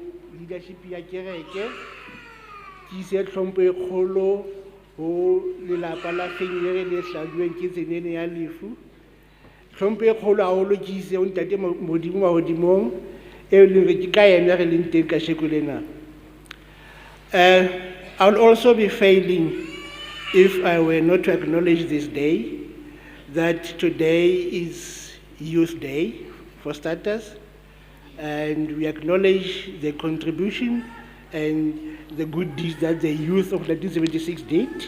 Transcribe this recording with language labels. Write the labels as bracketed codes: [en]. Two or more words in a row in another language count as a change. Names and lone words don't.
[st] leadership ya kereke ke ise tlhompho e kgolo ho lelapa la fenyere le hladuweng ke tsenene ya lefu tlhompho e kgolo haholo ke ise ho ntate modimo wa hodimong e leng re ke ka yena re leng teng ka sheko lena. [en] I will also be failing if I were not to acknowledge this day, that today is Youth Day, for starters, and we acknowledge the contribution and the good deeds that the youth of 1976 did.